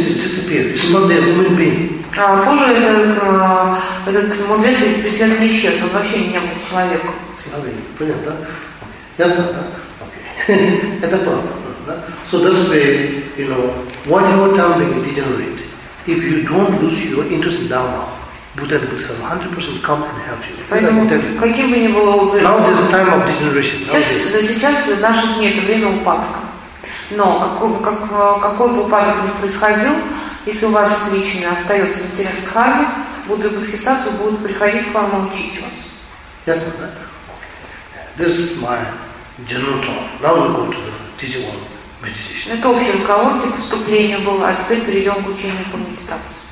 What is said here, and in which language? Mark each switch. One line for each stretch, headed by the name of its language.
Russian: Позже этот мудрец бесследно исчез, он вообще не был человеком. Понятно, да? Ясно, да? Окей. Это правда, да?
English: So that's where, you know, one your time being degenerate, if you don't lose your interest in Dharma, Buddha and Buddhism 100% come and help you.
Russian: Каким бы ни было
English: Now there's a time of degeneration.
Russian: Сейчас в наши дни это время упадка. Но какой бы упадок ни происходил, если у вас лично остается интерес к дхарме, Будда и Бодхисаттва будут приходить к вам и учить вас.
English: Yes, okay. This is my general talk. Now we go to the teaching one meditation.
Russian: Это общий разговор, типа вступление было, а теперь перейдем к учению по медитации.